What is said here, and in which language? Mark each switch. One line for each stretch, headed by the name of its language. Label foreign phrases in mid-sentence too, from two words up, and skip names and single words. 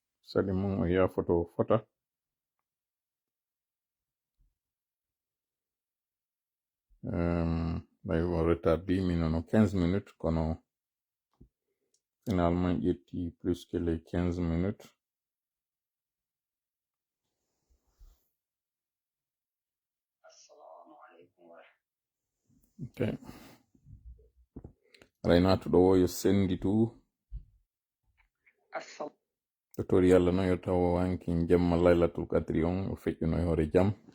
Fula: sali mum o yafoto fota ɓay o retardi minono 15 minutes kono finalement ƴetti
French: plus que les 15 minutes.
Fula: Ok, aray natuɗo o yo sendi tu to tori yalla noon yo taw wanki jemma
Arabic: ليلة القدر
Fula: on o feƴƴuno e hoore jam